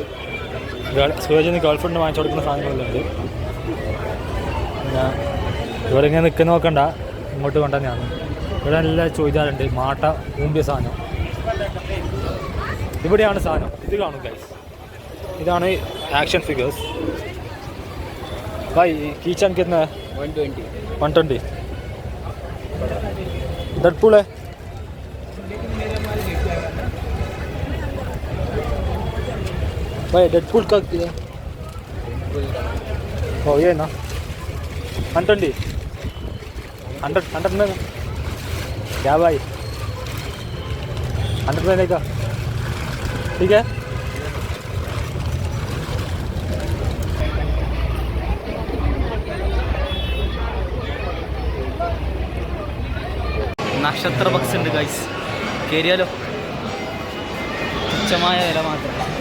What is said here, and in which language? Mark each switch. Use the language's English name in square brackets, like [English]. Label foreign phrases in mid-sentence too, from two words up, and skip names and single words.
[Malayalam] സൂരജിന് ഗേൾഫ്രണ്ട് വാങ്ങിച്ചു കൊടുക്കുന്ന സാധനങ്ങളുണ്ട്. പിന്നെ ഇവിടെ ഇങ്ങനെ നിൽക്കുന്ന നോക്കണ്ട, ഇങ്ങോട്ട് കൊണ്ടുതന്നെയാണ്. ഇവിടെ നല്ല ചുരിദാറുണ്ട്, മാട്ട ഊമ്പിയ സാധനം. ഇവിടെയാണ് സാധനം, ഇത് കാണും ഗൈസ്. ഇതാണ് ആക്ഷൻ ഫിഗേഴ്സ്. [Hindi] भाई कीचन कितना है? 120. डेडपूल है? भाई डेडपूल का कितना? ओ ये ना 120. 100 में क्या भाई? 100 में नहीं का ठीक है. [Malayalam] നക്ഷത്ര ബക്സ് ഉണ്ട് ഗൈസ്, കയറിയാലോ? തുച്ഛമായ വില മാത്രം.